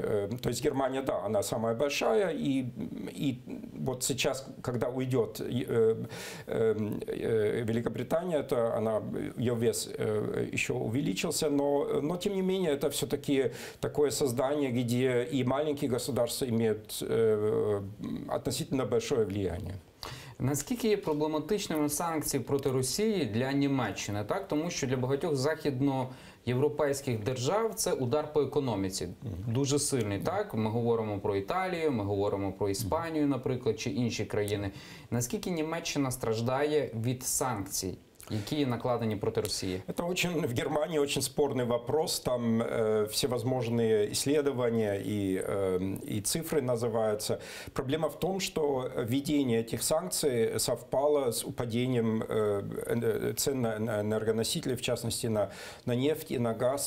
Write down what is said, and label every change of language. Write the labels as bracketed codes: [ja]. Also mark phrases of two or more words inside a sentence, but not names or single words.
[ru] То есть Германия, да, она самая большая. И вот сейчас, когда уйдет Великобритания, ее вес еще увеличился. Но тем не менее это все-таки такое создание, где и маленькие государства имеют относительно большое влияние. [uk] Наскільки є проблематичними санкції проти Росії для Німеччини? Так? Тому що для багатьох західноєвропейських держав це удар по економіці. Дуже сильний. Так? Ми говоримо про Італію, ми говоримо про Іспанію, наприклад, чи інші країни. Наскільки Німеччина страждає від санкцій? які накладені проти Росії? [ru] Это в Германии очень спорный вопрос. Там всевозможные исследования и цифры называются. Проблема в том, что введение этих санкций совпало с упадением цен на энергоносители, в частности на нефть и на газ.